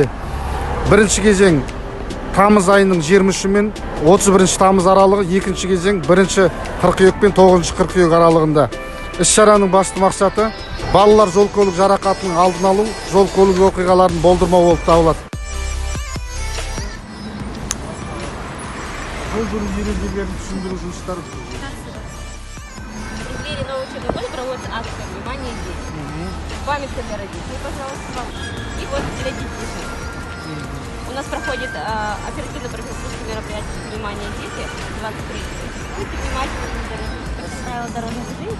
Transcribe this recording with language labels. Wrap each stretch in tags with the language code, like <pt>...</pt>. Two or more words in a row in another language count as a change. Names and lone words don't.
<kk>Бірінші кезең тамыз айының 23 мен 31 тамыз аралығы, екінші кезең 1 қыркүйек пен 9 қыркүйек аралығында. Іс-шараның басты мақсаты балалар жол көлік жарақатының алдын алу, жол көлік оқиғаларын болдырмау болып табылады. Жол жүру ережелерін түсіндіру жұмыстары.</kk> <ru>В преддверии нового учебного года проводится акция «Внимание, дети». Памятка для родителей, пожалуйста. И вот для детей. У нас проходит оперативно-профилактическое мероприятие «Внимание, дети» 23. Будьте внимательны, это правила дорожного движения.</ru>